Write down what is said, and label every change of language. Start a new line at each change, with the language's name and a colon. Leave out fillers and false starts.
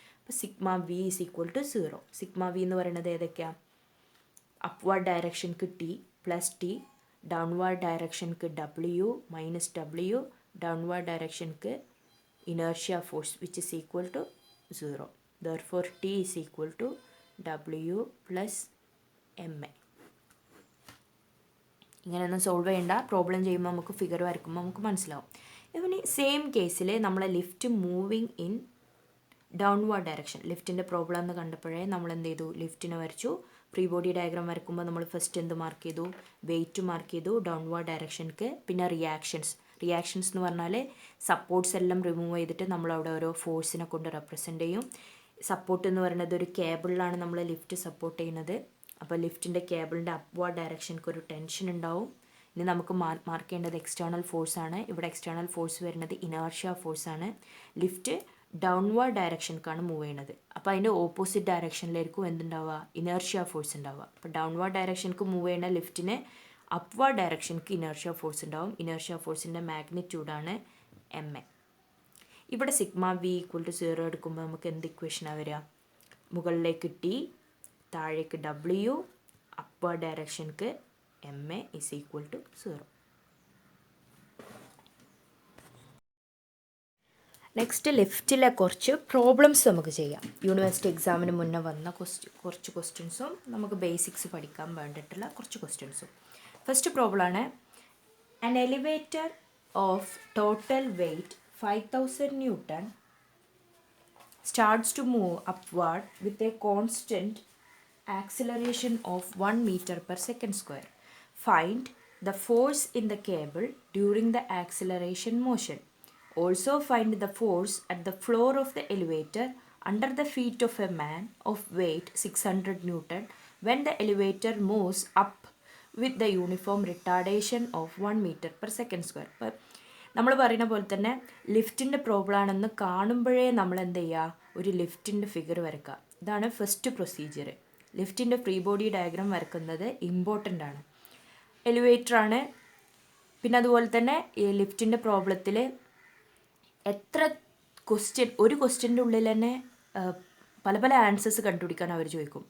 Malayalam: അപ്പോൾ σV is equal to 0. σV എന്ന് പറയുന്നത് ഏതൊക്കെയാണ്, upward ഡയറക്ഷൻക്ക് T plus T, downward ഡയറക്ഷൻക്ക് W minus W, downward ഡയറക്ഷൻക്ക് inertia force
English: Which is equal to 0. Therefore T is equal to W plus MA.
Malayalam: ഇങ്ങനെയൊന്നും solve ചെയ്യേണ്ട. Problem ചെയ്യുമ്പോൾ നമുക്ക് figure വരയ്ക്കുമ്പോൾ നമുക്ക് മനസ്സിലാവും. ഇവന് സെയിം കേസിൽ നമ്മളെ
English: lift moving in downward direction,
Malayalam: ലിഫ്റ്റിൻ്റെ problem എന്ന് കണ്ടപ്പോഴേ നമ്മൾ എന്ത് ചെയ്തു, ലിഫ്റ്റിനെ വരച്ചു. ഫ്രീ ബോഡി ഡയഗ്രാം വരക്കുമ്പോൾ നമ്മൾ ഫസ്റ്റ് എന്ത് മാർക്ക് ചെയ്തു, വെയിറ്റ് മാർക്ക് ചെയ്തു ഡൗൺവാർഡ് ഡയറക്ഷൻക്ക്. പിന്നെ റിയാക്ഷൻസ് എന്ന് പറഞ്ഞാൽ സപ്പോർട്ട്സ് എല്ലാം റിമൂവ് ചെയ്തിട്ട് നമ്മളവിടെ ഓരോ ഫോഴ്സിനെ കൊണ്ട് റെപ്രസെൻ്റ് ചെയ്യും. സപ്പോർട്ട് എന്ന് പറയുന്നത് ഒരു കേബിളിലാണ് നമ്മൾ ലിഫ്റ്റ് സപ്പോർട്ട് ചെയ്യുന്നത്. അപ്പോൾ ലിഫ്റ്റിൻ്റെ കേബിളിൻ്റെ അപ്വാർഡ് ഡയറക്ഷൻക്ക് ഒരു ടെൻഷൻ ഉണ്ടാവും. ഇനി നമുക്ക് മാർക്ക് ചെയ്യേണ്ടത് എക്സ്റ്റേണൽ ഫോഴ്സാണ്. ഇവിടെ എക്സ്റ്റേണൽ ഫോഴ്സ് വരുന്നത് ഇനേർഷ്യ ഫോഴ്സാണ്. ലിഫ്റ്റ് ഡൗൺവാർഡ് ഡയറക്ഷനിലേക്കാണ് മൂവ് ചെയ്യുന്നത്. അപ്പോൾ അതിൻ്റെ ഓപ്പോസിറ്റ് ഡയറക്ഷനിലായിരിക്കും എന്തുണ്ടാവുക, ഇനേർഷ്യ ഫോഴ്സ് ഉണ്ടാവുക. അപ്പോൾ ഡൗൺവാർഡ് ഡയറക്ഷനിലേക്ക് മൂവ് ചെയ്യുന്ന ലിഫ്റ്റിന് അപ്വാർഡ് ഡയറക്ഷനിലേക്ക് ഇനേർഷ്യ ഫോഴ്സ് ഉണ്ടാവും. Inertia ഫോഴ്സിൻ്റെ മാഗ്നിറ്റ്യൂഡാണ് MA. ഇവിടെ σV ഈക്വൽ ടു 0 എടുക്കുമ്പോൾ നമുക്ക് എന്ത് ഇക്വേഷനാണ് വരിക, മുകളിലേക്ക് T, താഴേക്ക് W,
English: Upward ഡയറക്ഷൻക്ക് MA is equal to 0.
Malayalam: Next ലിഫ്റ്റിലെ കുറച്ച് പ്രോബ്ലംസ് നമുക്ക് ചെയ്യാം. യൂണിവേഴ്സിറ്റി എക്സാമിന് മുന്നേ വന്ന കുറച്ച് ക്വസ്റ്റ്യൻസും നമുക്ക് ബേസിക്സ് പഠിക്കാൻ വേണ്ടിയിട്ടുള്ള കുറച്ച് ക്വസ്റ്റ്യൻസും. ഫസ്റ്റ് പ്രോബ്ലമാണ്
English: an elevator of total weight 5000 Newton starts to move upward with a constant acceleration of 1 meter per second square. Find the force in the cable during the acceleration motion. Also find the force at the floor of the elevator under the feet of a man of weight 600 Newton when the elevator moves up with the uniform retardation of 1 meter per second square.
Malayalam: അപ്പോൾ നമ്മൾ പറയുന്ന പോലെ തന്നെ ലിഫ്റ്റിൻ്റെ problem ആണെന്ന് കാണുമ്പോഴേ നമ്മൾ എന്ത് ചെയ്യുക, ഒരു ലിഫ്റ്റിൻ്റെ ഫിഗർ വരയ്ക്കുക. ഇതാണ് first procedure. ലിഫ്റ്റിൻ്റെ free body diagram വരക്കുന്നത് ഇമ്പോർട്ടൻ്റ് ആണ്. എലിവേറ്ററാണ്. പിന്നെ അതുപോലെ തന്നെ ഈ ലിഫ്റ്റിൻ്റെ പ്രോബ്ലത്തിൽ എത്ര ക്വസ്റ്റ്യൻ, ഒരു ക്വസ്റ്റ്യൻ്റെ ഉള്ളിൽ തന്നെ പല പല ആൻസേഴ്സ് കണ്ടുപിടിക്കാൻ അവർ ചോദിക്കും.